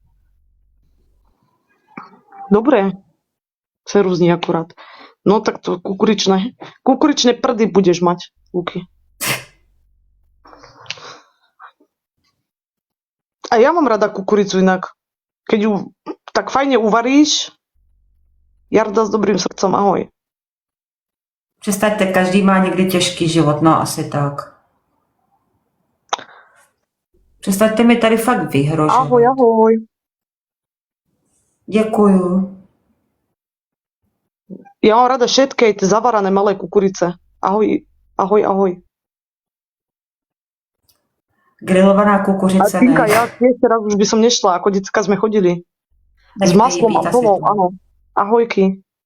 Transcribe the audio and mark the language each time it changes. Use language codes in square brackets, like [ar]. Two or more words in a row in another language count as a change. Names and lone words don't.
[sk] Dobre. Ceruzní akurát. No tak to kukuričné. Kukuričné prdy budeš mať, Luky. A ja mám rada kukuricu inak. Keď ju tak fajne uvaríš, Jarda s dobrým srdcom, ahoj. [cs] Přestaňte, každý má někdy těžký život, no asi tak. Přestaňte mi tady fakt vyhrožovat. Ahoj, ahoj. Děkuju. [sk] Ja mám rada všetky tie zavarané malé kukurice. Ahoj, ahoj, ahoj. [cs] Grilovaná A kukuřice Tinka, ne. [sk] ja tiež teraz už by som nešla, ako decka sme chodili. S [cs] Nechte jí [sk] maslom [cs] být [sk] a asi solou, [cs] tu. [sk] áno. Ahojky.